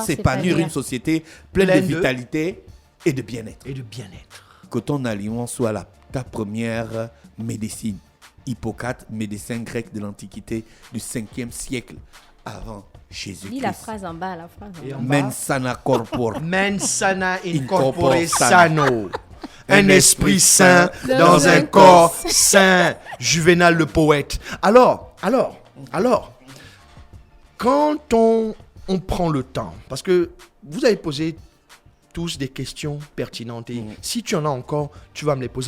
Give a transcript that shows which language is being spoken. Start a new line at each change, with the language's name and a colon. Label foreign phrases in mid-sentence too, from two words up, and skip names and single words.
French: s'épanouir. une société pleine Pleine de de- vitalité et de bien-être. Et de bien-être. Que ton aliment soit ta première médecine. Hippocrate, médecin grec de l'Antiquité du 5e siècle avant Jésus-Christ. Lis la phrase en bas, la phrase en Et bas. en bas.
Latin: Mens sana corpore. Mens sana in Incorpore corpore sano. sano.
French: Un esprit sain dans un corps sain. Juvénal le poète. Alors, quand on prend le temps, parce que vous avez posé tous des questions pertinentes et si tu en as encore, tu vas me les poser.